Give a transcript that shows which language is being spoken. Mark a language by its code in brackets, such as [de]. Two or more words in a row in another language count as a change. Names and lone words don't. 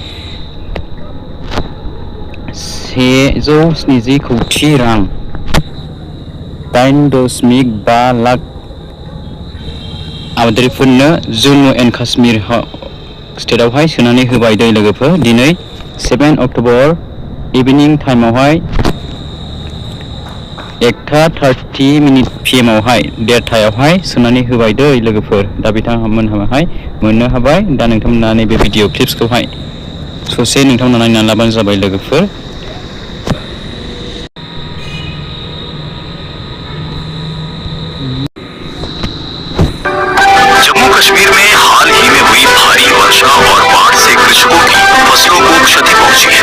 [brx] 170 कौटि रां 8.5 लाख आबादारिफोरनो जम्मु एन्ड काश्मीर स्टेटआवहाय सोनानै होबाय दे लोगोफोर दिनै 7 अक्ट'बर इभिनिं टाइमावहाय 1:30 PM आवहाय देरथायावहाय सोनानै होबाय दे लोगोफोर दा बिथांमोनहाय मोननो हाबाय दा नोंथांमोना नैबे भिडिअ क्लिप्सखौहाय ससे नोंथांमोना नायनानै लाबानो जाबाय लोगोफोर [hi] जम्मू कश्मीर में हाल ही में हुई भारी वर्षा और बाढ़ से कृषकों की फसलों को क्षति पहुंची है।